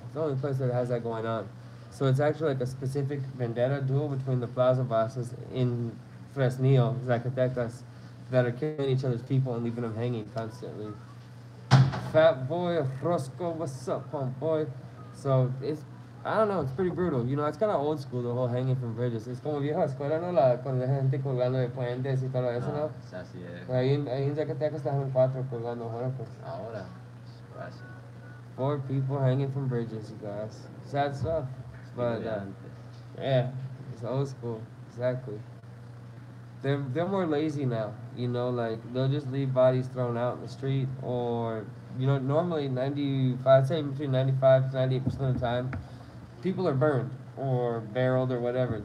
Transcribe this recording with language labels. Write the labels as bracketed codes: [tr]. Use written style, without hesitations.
[en] It's the only place that has that going on. So it's actually like a specific vendetta duel between the plaza bosses in Fresnillo, Zacatecas, that are killing each other's people and leaving them hanging constantly. Fat boy, Roscoe, what's up, homeboy? So it's, I don't know, it's pretty brutal. You know, it's kind of old school, the whole hanging from bridges. [es] Es como vieja escuela, ¿no? Con la gente colgando de puentes y todo eso, ¿no? Así es. Ahí en Zacatecas están 4 colgando, bueno, pues. Ahora, así. [en] 4 people hanging from bridges, you guys. Sad stuff. But, yeah, it's old school, exactly. They're more lazy now, you know, like they'll just leave bodies thrown out in the street, or you know, normally I'd say between 95 to 98% of the time, people are burned or barreled or whatever.